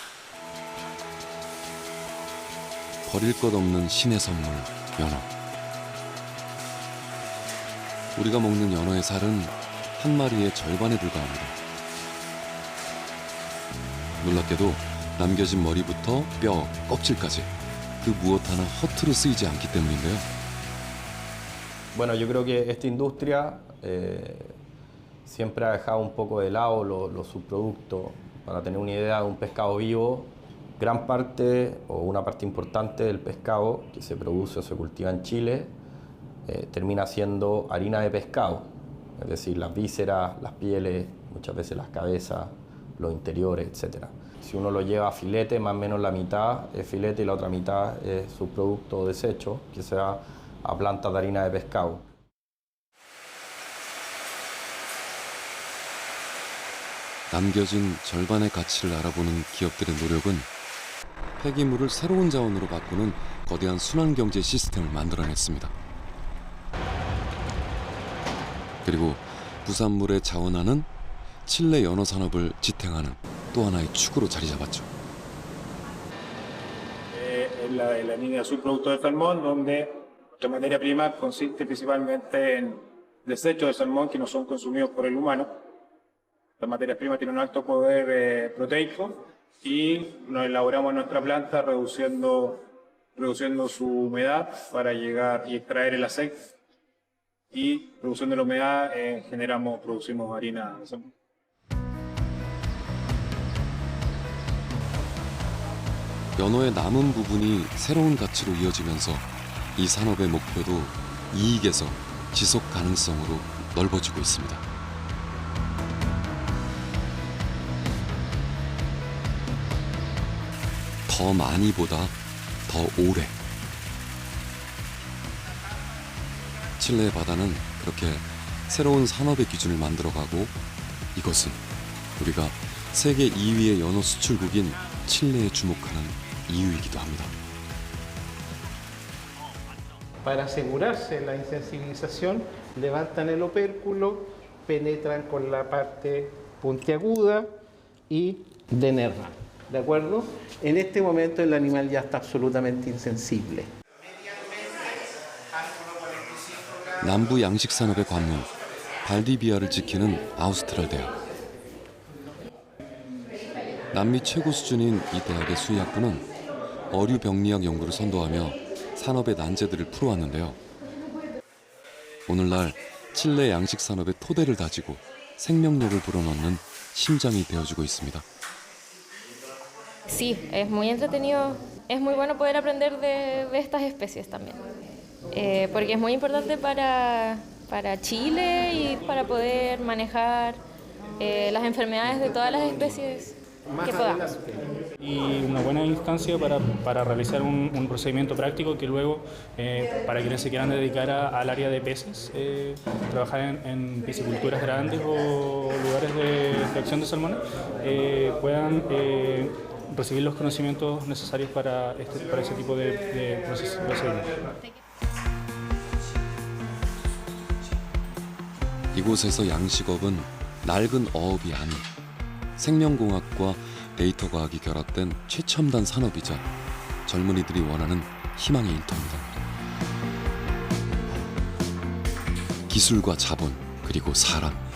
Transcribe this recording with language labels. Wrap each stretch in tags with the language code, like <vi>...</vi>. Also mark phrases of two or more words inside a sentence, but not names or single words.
<ko>버릴 것 없는 신의 선물, 연어. 우리가 먹는 연어의 살은 한 마리의 절반에 불과합니다. 놀랍게도 남겨진 머리부터 뼈, 껍질까지 그 무엇 하나 허투루 쓰이지 않기 때문인데요.</ko> <es>Bueno, yo creo que esta industria siempre ha dejado un poco de lado los subproductos. Para tener una idea de un pescado vivo, gran parte o una parte importante del pescado que se produce o se cultiva en Chile termina siendo harina de pescado. Es decir, las vísceras, las pieles, muchas veces las cabezas, los interiores, etc. Si uno lo lleva a filete, más o menos la mitad es filete y la otra mitad es subproducto desecho que se va a plantas de harina de pescado.</es> <ko>남겨진 절반의 가치를 알아보는 기업들의 노력은 폐기물을 새로운 자원으로 바꾸는 거대한 순환경제 시스템을 만들어냈습니다. 그리고 부산물에 자원하는 칠레 연어 산업을 지탱하는 또 하나의 축으로 자리 잡았죠.</ko> <es>La línea de subproductos de salmón, donde la materia prima consiste principalmente en desechos de salmón que no son consumidos por el humano. Las materias primas tienen un alto poder proteico y nos elaboramos en nuestra planta reduciendo su humedad para llegar y extraer el aceite. Y reduciendo la humedad producimos harina de salmón.</es> <ko>연어의 남은 부분이 새로운 가치로 이어지면서 이 산업의 목표도 이익에서 지속 가능성으로 넓어지고 있습니다. 더 많이보다 더 오래. 칠레의 바다는 그렇게 새로운 산업의 기준을 만들어가고 이것은 우리가 세계 2위의 연어 수출국인 칠레에 주목하는 이유이기도 합니다.</ko> <es>Para asegurarse la insensibilización, levantan el opérculo, penetran con la parte puntiaguda y denervan. ¿De acuerdo? En este momento el animal ya está absolutamente insensible.</es> <ko>남부 양식 산업의 관문, 발디비아를 지키는 아우스트랄 대학. 남미 최고 수준인 이 대학의 수의학부는 어류 병리학 연구를 선도하며 산업의 난제들을 풀어왔는데요. 오늘날 칠레 양식 산업의 토대를 다지고 생명력을 불어넣는 심장이 되어주고 있습니다.</ko> <es>Sí, es muy entretenido, es muy bueno poder aprender de estas especies también, porque es muy importante para Chile y para poder manejar las enfermedades de todas las especies que podamos. Y una buena instancia para realizar un procedimiento práctico que luego, para quienes se quieran dedicar al área de peces, trabajar en pisciculturas grandes o lugares de acción de salmones, puedan recibir los conocimientos necesarios para ese tipo de procedimientos.</es> <ko>이곳에서 양식업은 낡은 어업이 아닌 생명공학과 데이터 과학이 결합된 최첨단 산업이자 젊은이들이 원하는 희망의 일터입니다. 기술과 자본, 그리고 사람.</ko>